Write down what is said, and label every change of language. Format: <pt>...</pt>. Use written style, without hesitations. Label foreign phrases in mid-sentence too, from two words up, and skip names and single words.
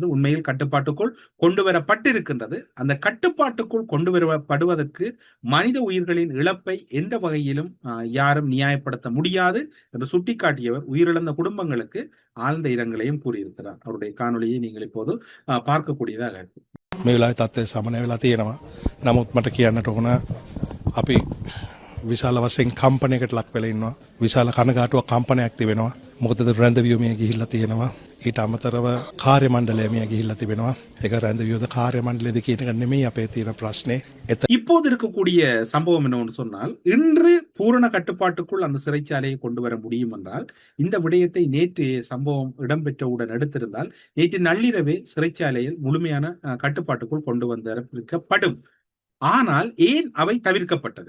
<ta>உண்மையில் கட்டுப்பாட்டுக்குள் கொண்டு வரப்பட்டிருக்கின்றது. அந்த கட்டுப்பாட்டுக்குள் கொண்டு வரப்படுவதற்கு மனித உயிர்களின் இழப்பை எந்த வகையிலும் யாரும் நியாயப்படுத்த முடியாது என்று சுட்டிக்காட்டியவர் உயிரிழந்த குடும்பங்களுக்கு ஆழ்ந்த இரங்கலையும் கூறியிருக்கிறார். அவருடைய காணொலியை நீங்கள் இப்போது பார்க்கக்கூடியதாக இருக்கு.</ta> <si>මේ වෙලාවේ තත්ත්වය සමනය වෙලා තියෙනවා. නමුත් මට කියන්නට ඕන අපි විශාල වශයෙන් කම්පනයකට ලක් වෙලා ඉන්නවා. විශාල කනගාටුවක් කම්පනයක් තිබෙනවා. මොකද රැඳවියුමේ ගිහිල්ලා තියෙනවා. ඊට අමතරව කාර්ය මණ්ඩලය මිය ගිහිල්ලා තිබෙනවා. ඒක රැඳවියුද කාර්ය මණ්ඩලයේද කියන එක නෙමෙයි අපේ තියෙන ප්‍රශ්නේ.</si> <ta>இப்போது இருக்கக்கூடிய சம்பவம் என்னவென்று சொன்னால், இன்று பூரண கட்டுப்பாட்டுக்குள் அந்த சிறைச்சாலையை கொண்டு வர முடியும் என்றால், இந்த விடயத்தை நேற்று சம்பவம் இடம்பெற்றவுடன் எடுத்திருந்தால் நேற்று நள்ளிரவே சிறைச்சாலையில் முழுமையான கட்டுப்பாட்டுக்குள் கொண்டு வந்திருக்கப்படும். ஆனால் ஏன் அவை தவிர்க்கப்பட்டது?</ta>